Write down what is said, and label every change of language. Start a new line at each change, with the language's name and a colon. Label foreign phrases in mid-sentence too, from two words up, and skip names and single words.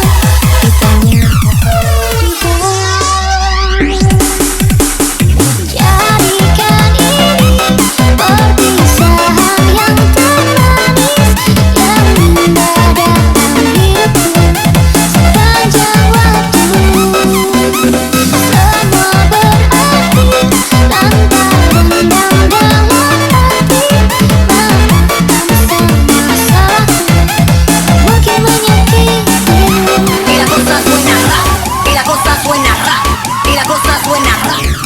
Indonesian: Kita jadikan ini perpisahan yang termanis, yang indah dalam hidupku sepanjang waktu. Semua berarti tanpa dendam dalam hati. Maafkan semua salahku, mungkin menyakitimu.
Spanish: Y la cosa suena rap, y la cosa suena rap, y la cosa suena rap.